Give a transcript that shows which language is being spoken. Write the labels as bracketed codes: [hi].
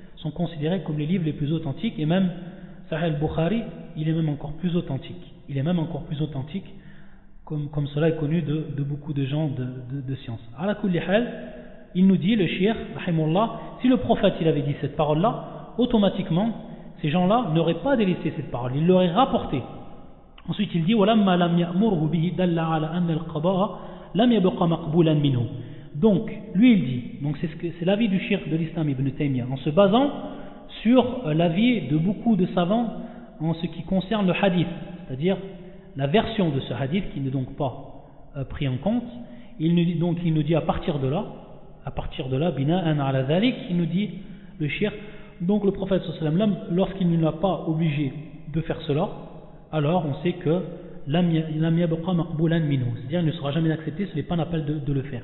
[fr] Sont considérés comme les livres les plus authentiques, et même Sahih al-Bukhari, il est même encore plus authentique, comme cela est connu de beaucoup de gens de science. [ar] À la kulli hal, [fr] il nous dit, le shir, rahimullah, si le prophète il avait dit cette parole-là, automatiquement, ces gens-là n'auraient pas délaissé cette parole, ils l'auraient rapportée. Ensuite, il dit, [ar] وَلَمَّا لَمْ يَأْمُرْهُ بِهِ دَلَّ عَلَى أَنَّ الْقَبَارَ لَمْ يَبْقَ مَقْبُولًا مِنْهُ. [fr] Donc, lui il dit, donc c'est l'avis du shirk de l'islam Ibn Taymiyyah, en se basant sur l'avis de beaucoup de savants en ce qui concerne le hadith, c'est-à-dire la version de ce hadith qui n'est donc pas pris en compte. Il nous dit à partir de là, [ar] bina'an ala dhalik, [fr] il nous dit le shirk, donc le prophète sallallahu alayhi wa sallam, lorsqu'il ne l'a pas obligé de faire cela, alors on sait que c'est-à-dire il ne sera jamais accepté, ce n'est pas la peine de le faire.